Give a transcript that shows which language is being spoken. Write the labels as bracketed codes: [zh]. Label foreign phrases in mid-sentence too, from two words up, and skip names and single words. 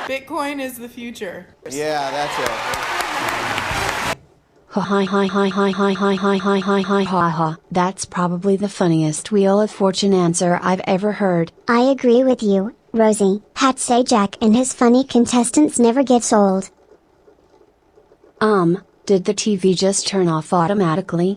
[en] Bitcoin is the future. Yeah, that's it. Hi hi hi hi hi hi hi hi hi hi ha ha. That's probably the funniest Wheel of Fortune answer I've ever heard. I agree with you, Rosie. Hat say Jack and his funny contestants never gets old. Did the TV just turn off automatically?